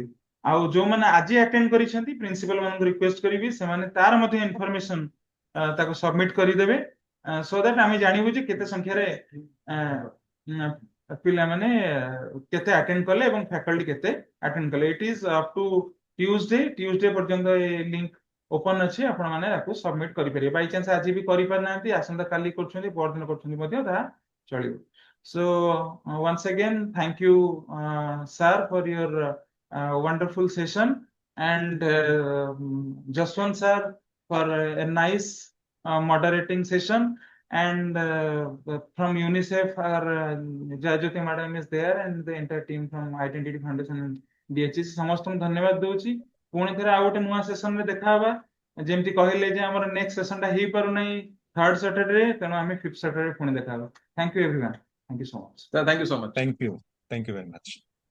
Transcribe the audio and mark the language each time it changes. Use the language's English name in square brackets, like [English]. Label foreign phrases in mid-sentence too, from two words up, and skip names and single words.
[Odia] ଆଉ ଯୋଉମାନେ ଆଜି ଆଟେଣ୍ଡ କରିଛନ୍ତି ପ୍ରିନ୍ସିପାଲ ମାନଙ୍କୁ ରିକ୍ୱେଷ୍ଟ କରିବି ସେମାନେ ତାର ମଧ୍ୟ ଇନଫର୍ମେସନ ତାକୁ ସବମିଟ କରିଦେବେ, [English] so that [Odia] ଆମେ ଜାଣିବୁ ଯେ କେତେ ସଂଖ୍ୟାରେ ପିଲାମାନେ କେତେ ଆଟେଣ୍ଡ କଲେ ଏବଂ ଫ୍ୟାକଲ୍ଟି କେତେ ଆଟେଣ୍ଡ କଲେ। [English] it is up to Tuesday [Odia] ପର୍ଯ୍ୟନ୍ତ ଏ ଲିଙ୍କ ଓପନ ଅଛି, ଆପଣ ମାନେ ତାକୁ ସବମିଟ କରିପାରିବେ। ବାଇଚାନ୍ସ ଆଜି ବି କରିପାରିନାହାନ୍ତି, ଆସନ୍ତା କାଲି କରୁଛନ୍ତି, ପରଦିନ କରୁଛନ୍ତି ମଧ୍ୟ ତାହା ଚଳିବ। [English] So once again thank you sir for your wonderful session, and Jaswant sir for a nice moderating session, and from UNICEF our Jayajyoti madam is there, and the entire team from Identity Foundation and DHS [Odia] ସମସ୍ତଙ୍କୁ ଧନ୍ୟବାଦ ଦଉଛି। ପୁଣି ଥରେ ଆଉ ଗୋଟେ ନୂଆ ସେସନ ରେ ଦେଖା ହବା, ଯେମିତି କହିଲେ ଯେ ଆମର [English] next session [Odia] ଟା ହେଇପାରୁନାହିଁ [English] third Saturday, [Odia] ତେଣୁ ଆମେ [English] fifth Saturday [Odia] ପୁଣି ଦେଖା ହବା। [English] Thank you everyone. Thank you so much. Thank you so much. Thank you very much.